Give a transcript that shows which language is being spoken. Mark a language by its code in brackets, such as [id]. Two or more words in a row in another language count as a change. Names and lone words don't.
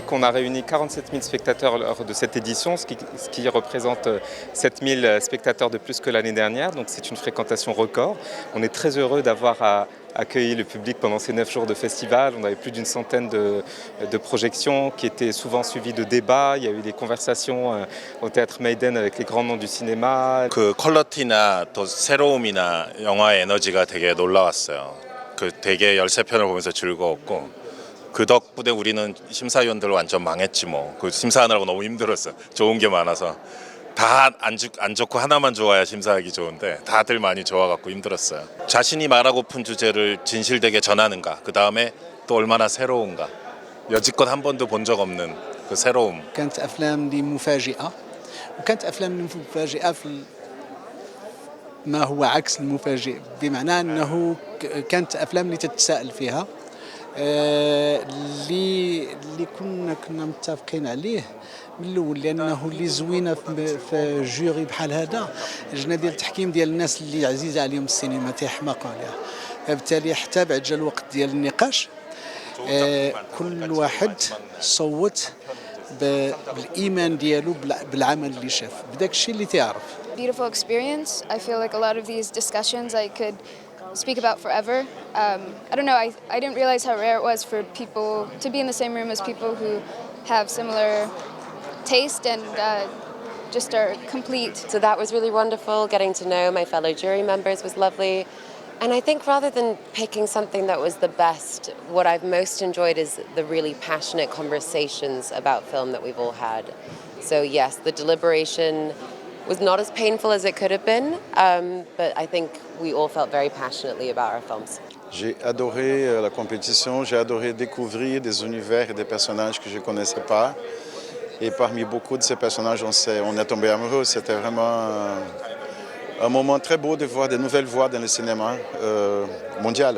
[fr] On a réuni 47 000 spectateurs lors de cette édition, ce qui représente 7 000 spectateurs de plus que l'année dernière. Donc c'est une fréquentation record. On est très heureux d'avoir accueilli le public pendant ces 9 jours de festival. On avait plus d'une centaine de projections qui étaient souvent suivies de débats. Il y a eu des conversations au Théâtre Maiden avec les grands noms du cinéma. [ko] 그 퀄리티나 또 새로움이나 영화의 에너지가 되게 놀라웠어요. 그 되게 13편을 보면서 즐거웠고 그 덕분에 우리는 심사위원들 완전 망했지 뭐. 그 심사하느라고 너무 힘들었어요. 좋은 게 많아서 다 안 좋고 하나만 좋아야 심사하기 좋은데 다들 많이 좋아갖고 힘들었어요. 자신이 말하고픈 주제를 진실되게 전하는가, 그 다음에 또 얼마나 새로운가. 여지껏 한 번도 본 적 없는 그 새로움. [ar] كانت أفلام لي مفاجئة وكانت أفلام مفاجئة في ما هو عكس المفاجئ، بمعنى أنه كانت أفلام اللي تتساءل فيها اللي كنا متفقين عليه من الاول، لانه اللي زوينه في جوري بحال هذا لجنه ديال التحكيم ديال الناس اللي عزيزه عليهم السينما تيحماقوا عليها، فبالتالي حتى بعد جا الوقت ديال النقاش كل واحد صوت بالايمان ديالو بالعمل اللي شاف بداك الشيء اللي تعرف. [en] Beautiful experience. I feel like a lot of these discussions I could speak about forever. I don't know, I didn't realize how rare it was for people to be in the same room as people who have similar taste and just are complete. So that was really wonderful. Getting to know my fellow jury members was lovely. And I think rather than picking something that was the best, what I've most enjoyed is the really passionate conversations about film that we've all had. So yes, the deliberation was not as painful as it could have been, but I think we all felt very passionately about our films. [fr] J'ai adoré la compétition, j'ai adoré découvrir des univers et des personnages que je ne connaissais pas. Et parmi beaucoup de ces personnages, on est tombé amoureux. C'était vraiment un moment très beau de voir de nouvelles voix dans le cinéma mondial.